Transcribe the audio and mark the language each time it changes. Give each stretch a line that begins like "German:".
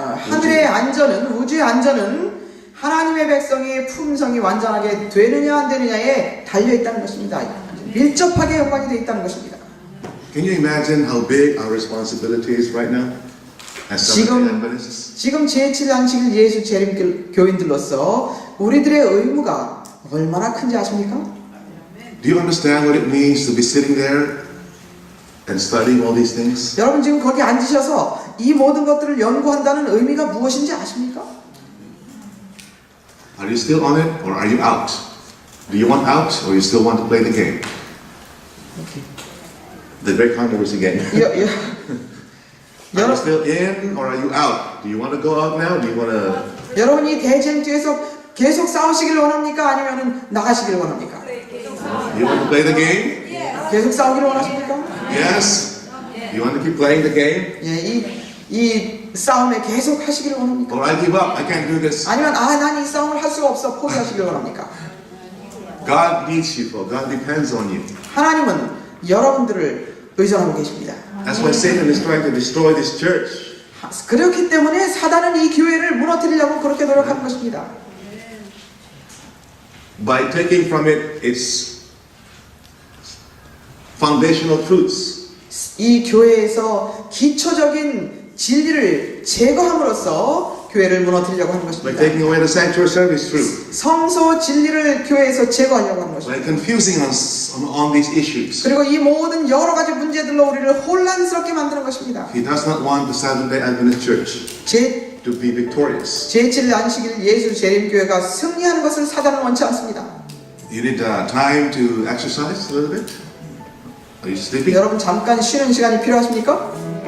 Korean: 하늘의 안전은 우주의 안전은 하나님의 백성의 품성이 완전하게 되느냐 안 되느냐에 달려 있다는 것입니다. 밀접하게 연관이 되어 있다는 것입니다.
English: Can you imagine how big our responsibility is right now as Seventh-day Adventists?
Korean: 지금 제7 안식일 예수 재림 교인들로서 우리들의 의무가 얼마나 큰지 아십니까?
English: Do you understand what it means to be sitting there and studying all these things?
Korean: 여러분 지금 거기 앉으셔서 이 모든 것들을 연구한다는 의미가 무엇인지 아십니까?
English: Are you still on it or are you out? Do you want out or you still want to play the game? The great controversy game. Are you still in or are you out? Do you want to go out now? Do you want to?
Korean: 여러분이 대쟁투에서 계속 싸우시길 원합니까? 아니면 나가시길 원합니까?
English: You want to play the game?
Korean: 계속 싸우기를 원하십니까?
English: Yes. You want to keep playing the game?
Korean: 이 싸움에 계속 하시기를 원합니까?
English: Or I give up. I can't do this.
Korean: 아니면 난 이 싸움을 할 수가 없어 포기하시길 원합니까?
English: God needs you, for God depends on you.
Korean: 하나님은 여러분들을 의존하고 계십니다.
English: That's why Satan is trying to destroy this church.
Korean: 그렇기 때문에 사단은 이 교회를 무너뜨리려고 그렇게 노력하는 것입니다.
English: By taking from it its foundational truths.
Korean: 이 교회에서 기초적인 진리를 제거함으로써 교회를 무너뜨리려고 하는
English: By
Korean: 것입니다.
English: taking away the sanctuary service truth.
Korean: 성소 진리를 교회에서 제거하려고 하는
English: By
Korean: 것입니다.
English: confusing us on these issues.
Korean: 그리고 이 모든 여러 가지 문제들로 우리를 혼란스럽게 만드는 것입니다.
English: He does not want the Seventh-day Adventist Church to be victorious.
Korean: 제7 안식일 예수 재림교회가 승리하는 것을 사단은 원치 않습니다.
English: You need time to exercise a little bit. Are you sleeping?
Korean: 여러분 잠깐 쉬는 시간이 필요하십니까?